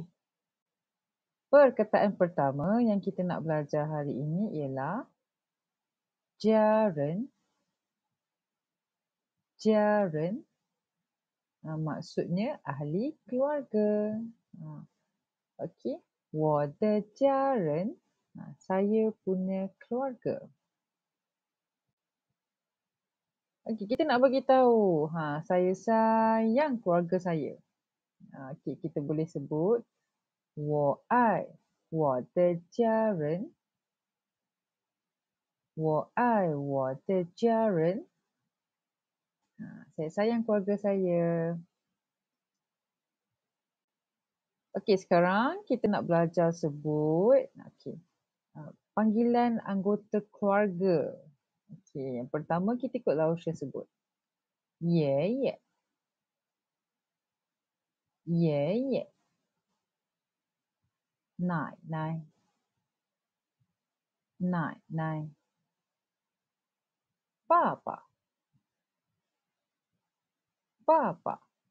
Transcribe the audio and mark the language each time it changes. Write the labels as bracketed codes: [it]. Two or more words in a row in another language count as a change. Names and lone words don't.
[ms] Perkataan pertama yang kita nak belajar hari ini ialah jaren. Jaren. Maksudnya ahli keluarga. Okey. [zh] 我的家人. [ms] Saya punya keluarga. Okey, kita nak bagi tahu, saya sayang keluarga saya. Okey, kita boleh sebut [zh] 我爱我的家人. 我爱我的家人. [ms] Saya sayang keluarga saya. Okey, sekarang kita nak belajar sebut panggilan anggota keluarga. Okey, yang pertama kita ikut Laoshi sebut. [zh] 爷爷. 爷爷. 奶奶. 奶奶. 爸爸. 爸爸.